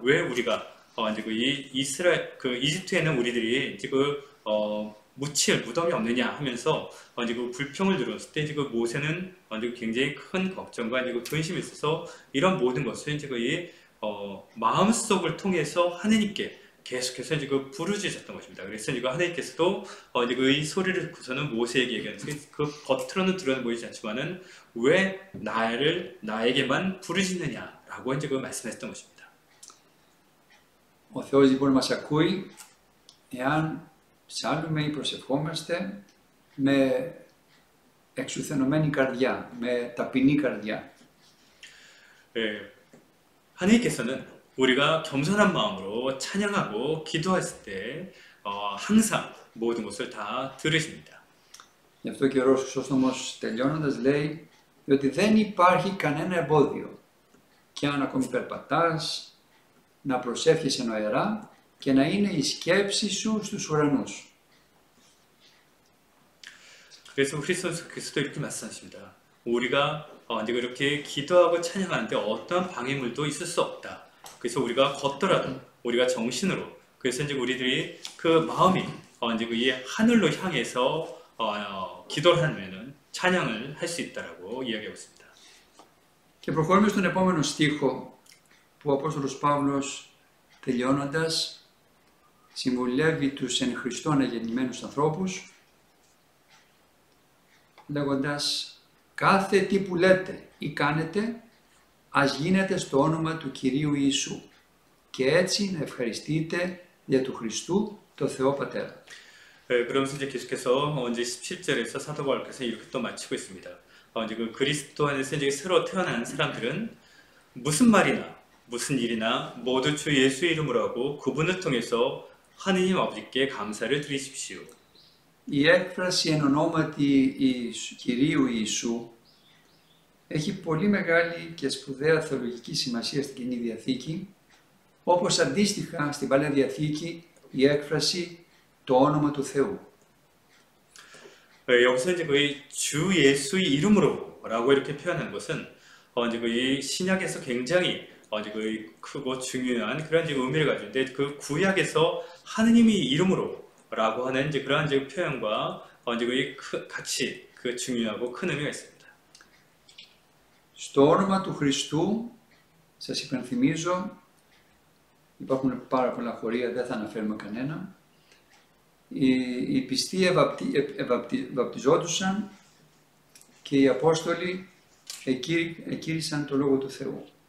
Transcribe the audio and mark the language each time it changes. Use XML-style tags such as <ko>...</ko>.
<ko>왜 우리가 이제 그 이스라엘 그 이집트에는 우리들이 이제 그 묻힐 무덤이 없느냐 하면서 이제 그 불평을 들었을 때 이제 그 모세는 이제 굉장히 큰 걱정과 이제 그 근심이 있어서 이런 모든 것을 이제 그 마음속을 통해서 하느님께 계속해서 이제 그 부르짖었던 것입니다. 그래서 이제 하나님께서도 이제 그 이 소리를 듣고서는 모세에게 얘기하는데 그 겉으로는 드러내 보이지 않지만은 왜 나에게만 부르짖느냐라고 이제 그 말씀했던 것입니다.</ko> <el>Ο Θεός λοιπόν μας ακούει εάν ψάλλουμε ή προσευχόμαστε με εξουθενωμένη καρδιά, με ταπεινή καρδιά.</el> <ko>하나님께서는 우리가 겸손한 마음으로 찬양하고 기도했을 때 항상 모든 것을 다 들으십니다.</ko> <el>Γι' αυτό και ο Ρώσος Χρυσόστομος τελειώνοντας λέει ότι δεν υπάρχει κανένα εμπόδιο και αν ακόμη περπατάς να προσεύχεσαι νοερά και να είναι η σκέψη σου στους ουρανούς.</el> <ko>그래서 그리스도 이렇게 말씀하십니다. 우리가 이제 그렇게 기도하고 찬양하는데 어떠한 방해물도 있을 수 없다. 그래서 우리가 걷더라도 우리가 정신으로 그래서 이제 우리들이 그 마음이 이제 그 하늘로 향해서 기도를 하면은 찬양을 할 수 있다라고 이야기하고 있습니다.</ko> <el>Και προχωρούμε στον επόμενο στίχο που ο Απόστολος Παύλος τελειώνοντας συμβουλεύει τους εν Χριστώ αναγεννημένους ανθρώπους λέγοντας κάθε τι που λέτε ή κάνετε ας γίνεται στο όνομα του Κυρίου Ιησού και έτσι να ευχαριστείτε δια του Χριστού το Θεό Πατέρα.</el> <ko>그러면서 이제 계속해서 이제 17절에서 사도 바울께서 이렇게 또 마치고 있습니다. 이제 그 그리스도 안에서 이제 새로 태어난 사람들은 무슨 말이나 무슨 일이나 모두 주 예수 이름으로 하고 그분을 통해서 하느님 아버지께 감사를 드리십시오.</ko> <el>Η έκφραση εν ονόματι Κυρίου Ιησού έχει πολύ μεγάλη και σπουδαία θεολογική σημασία στην Καινή Διαθήκη, όπως αντίστοιχα στην Παλαιά Διαθήκη η έκφραση το όνομα του Θεού.</el> <ko>여기서 이제 거의 주 예수의 이름으로라고 이렇게 표현한 것은 이제 거의 신약에서 굉장히 이제 거의 크고 중요한 그런 이제 의미를 가지고 있는데 그 구약에서 하느님의 이름으로라고 하는 이제 그러한 이제 표현과 이제 거의 같이 그 중요하고 큰 의미가 있습니다.</ko> <el>Στο όνομα του Χριστού, σας υπενθυμίζω, υπάρχουν πάρα πολλά χωρία, δεν θα αναφέρουμε κανένα. Οι πιστοί βαπτιζόντουσαν και οι Απόστολοι εκήρυσαν το Λόγο του Θεού.</el>